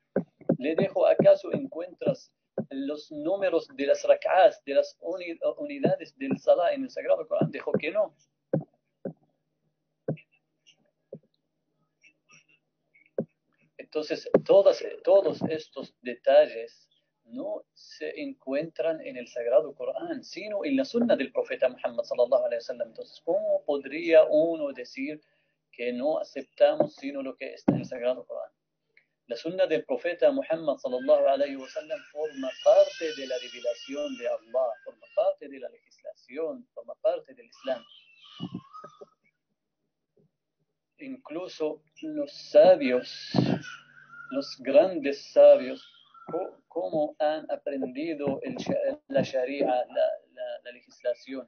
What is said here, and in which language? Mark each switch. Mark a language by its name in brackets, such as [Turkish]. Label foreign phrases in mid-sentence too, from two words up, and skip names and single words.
[Spanish] Le dijo, ¿acaso encuentras los números de las rak'as, de las unidades del Salah en el Sagrado Corán? Dijo que no. Entonces, todos estos detalles no se encuentran en el Sagrado Corán, sino en la Sunna del profeta Muhammad [Arabic] صلى الله عليه وسلم. [Spanish] Entonces, ¿cómo podría uno decir que no aceptamos sino lo que está en el Sagrado Corán? La Sunna del profeta Muhammad [Arabic] صلى الله عليه وسلم [Spanish] forma parte de la revelación de Allah, forma parte de la legislación, forma parte del Islam. Incluso los sabios, los grandes sabios, cómo han aprendido la Sharia, la legislación.